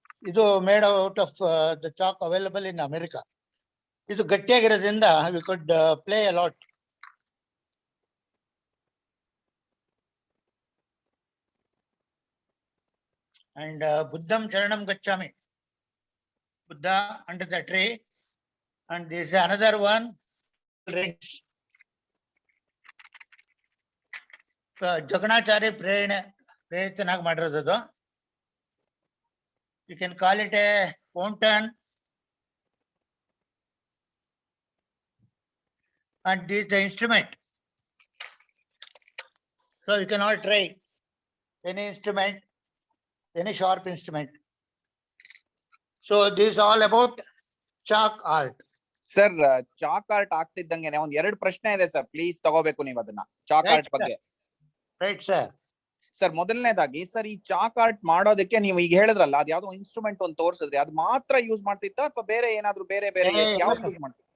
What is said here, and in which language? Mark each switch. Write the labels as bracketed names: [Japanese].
[English] ಇದು made out of the chalk available in America. [Kannada] ಇದು ಗಟ್ಟಿಯಾಗಿರೋದ್ರಿಂದ [English] We could play a lot. And [Sanskrit] ಬುದ್ಧಂ ಶರಣಂ ಗಚ್ಚಾಮಿ, [English] Buddha under the tree. And this is another one, rings. [Kannada] Jaganacharya ಪ್ರೇರಿತನಾಗಿ ಮಾಡಿರೋದು. [English] You can call it a fountain. And this is the instrument. So you can all try any instrument, any sharp instrument. So this is all about chalk art. [Kannada] Sir chalk art ಆಗ್ತಿದ್ದಂಗೆನೆ ಒಂದ್ 2 ಪ್ರಶ್ನೆ ಇದೆ sir, please ತಗೋಬೇಕು ನೀವು ಅದನ್ನ chalk art ಬಗ್ಗೆ. Right sir. Sir ಮೊದಲನೇದಾಗಿ sir, ಈ chalk art ಮಾಡೋದಕ್ಕೆ ನೀವು ಈಗ ಹೇಳಿದ್ರಲ್ಲ, ಅದ್ ಯಾವ್ದೋ ಇನ್ಸ್ಟ್ರೂಮೆಂಟ್ ಒಂದು ತೋರಿಸಿದ್ರಿ, ಅದು ಮಾತ್ರ ಯೂಸ್ ಮಾಡ್ತಿತ್ತ ಅಥವಾ ಬೇರೆ ಏನಾದ್ರು ಬೇರೆ ಯಾವ್ದು ಯೂಸ್ ಮಾಡ್ತಿದ್ದ?